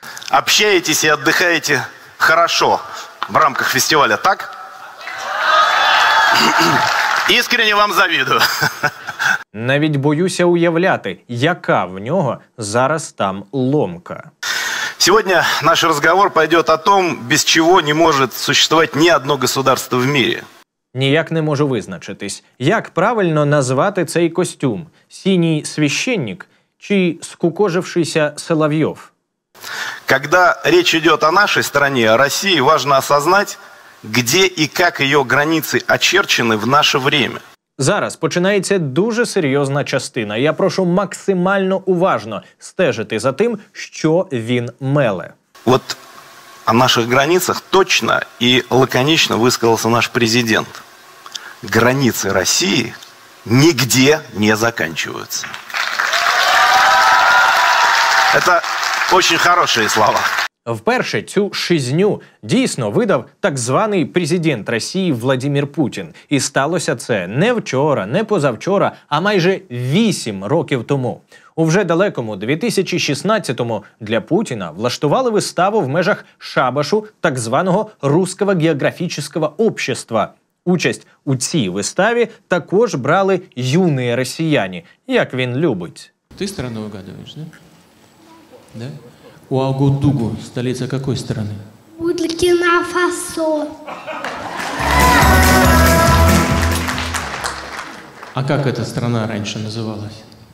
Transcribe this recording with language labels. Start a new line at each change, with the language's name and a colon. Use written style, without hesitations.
Russian: Общаетесь и отдыхаете хорошо в рамках фестиваля, так? Искренне вам завидую.
Ukrainian: Навіть боюся уявляти, яка в нього зараз там ломка.
Russian: Сегодня наш разговор пойдет о том, без чего не может существовать ни одно государство в мире.
Ukrainian: Ніяк не можу визначитись, як правильно назвати цей костюм – синій священник чи
Russian: скукожившийся Соловьев? Когда речь идет о нашей стране, о России, важно осознать, где и как ее границы очерчены в наше время.
Ukrainian: Зараз починається дуже серйозна частина. Я прошу максимально уважно стежити за тим, що він меле.
Russian: Вот о наших границах точно и лаконично высказался наш президент. Границы России нигде не заканчиваются. Это очень хорошие слова.
Ukrainian: Вперше цю шизню дійсно видав так званий президент Росії Владимир Путін. І сталося це не вчора, не позавчора, а майже 8 років тому. У вже далекому 2016-му для Путіна влаштували виставу в межах шабашу так званого Русского географического общества. Участь у цій виставі також брали юні росіяни, як він любить.
Russian: Ты страну угадываешь, да? Да? Уагудугу, столица какой страны? Буркина-Фасо. А как эта страна раньше называлась?